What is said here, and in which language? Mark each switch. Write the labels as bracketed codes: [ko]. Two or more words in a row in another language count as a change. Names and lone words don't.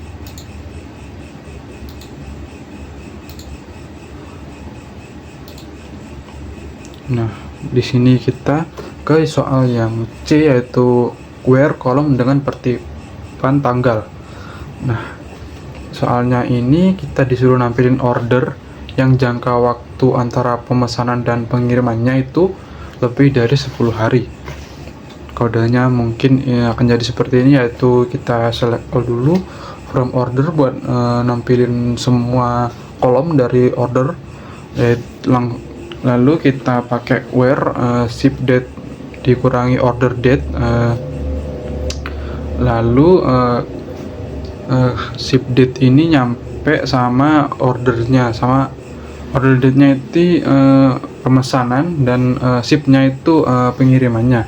[id] Nah, di sini kita ke soal yang C, yaitu where kolom dengan pertipan tanggal. Nah, soalnya ini kita disuruh nampilin order yang jangka waktu antara pemesanan dan pengirimannya itu lebih dari 10 hari. Kodenya mungkin akan jadi seperti ini, yaitu kita [en] select all [id] dulu [en] from order [id] buat nampilin semua kolom dari order. Lalu kita pakai [en] where ship date [id] dikurangi [en] order date, [id] lalu [en] ship date [id] ini nyampe sama ordernya, sama [en] order date-nya [id] itu pemesanan, dan ship-nya itu pengirimannya.